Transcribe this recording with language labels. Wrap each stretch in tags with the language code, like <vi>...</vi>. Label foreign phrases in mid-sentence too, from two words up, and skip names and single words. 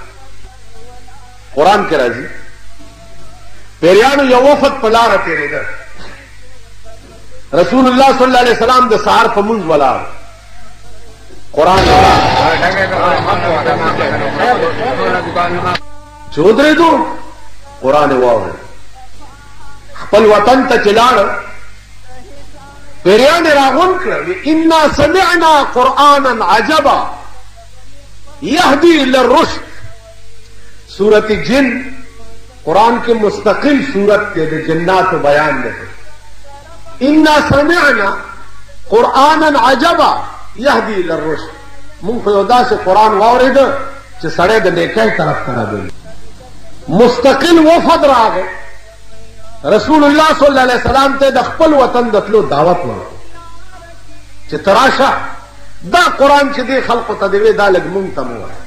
<ps>قرآن کې راځي پیریانو یو وفد په لاره تېرېده، رسول الله</ps> <ar>صلی الله علیه وسلم</ar> <ps>د سهار په مونځ ولاړ، قرآن چې ودرېدو قرآن یې واورېد. خپل وطن ته چې لاړ پیریان یې راغونډ کړه،</ps> <ar>انا سمعنا قرآنا عجبا یهدی للرشد.</ar> <ps>سورت جن قرآن کې مستقل سورت کې د جناتو بیان دی.</ps> <ar>انا سمعنا قرآنا عجبا یهدی للرشد،</ar> <ps>مونږ خو یو داسې قرآن واورېده چې سړی د نیکۍ طرف ته راګرځي. مستقل وفد راغی، رسول الله</ps> <ar>صلی الله علیه وسلم</ar> <ps>ته د خپل وطن د تلو دعوت ورکړ چې ته راشه دا قرآن چې دې خلقو ته دی وی دا لږ مونږ ته مو وایه.</ps>